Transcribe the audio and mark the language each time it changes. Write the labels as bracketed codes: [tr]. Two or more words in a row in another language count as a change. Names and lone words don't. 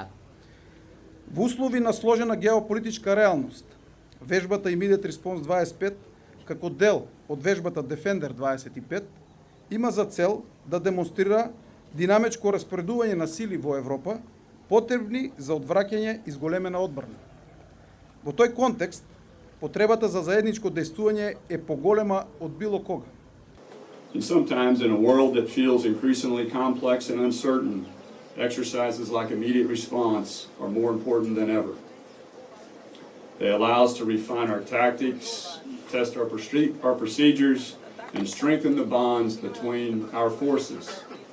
[mk] Во услови на сложена геополитичка реалност, вежбата Immediate Response 25, како дел од вежбата Defender 25, има за цел да демонстрира динамичко распоредување на сили во Европа, потребни за одвраќање и зголемена одбрана. Во тој контекст, потребата за заедничко дејствување е поголема од било кога. [en] And sometimes in a world that feels increasingly complex and uncertain, exercises like immediate response are more important than ever. They allow us to refine our tactics, test our procedures, and strengthen the bonds between our forces.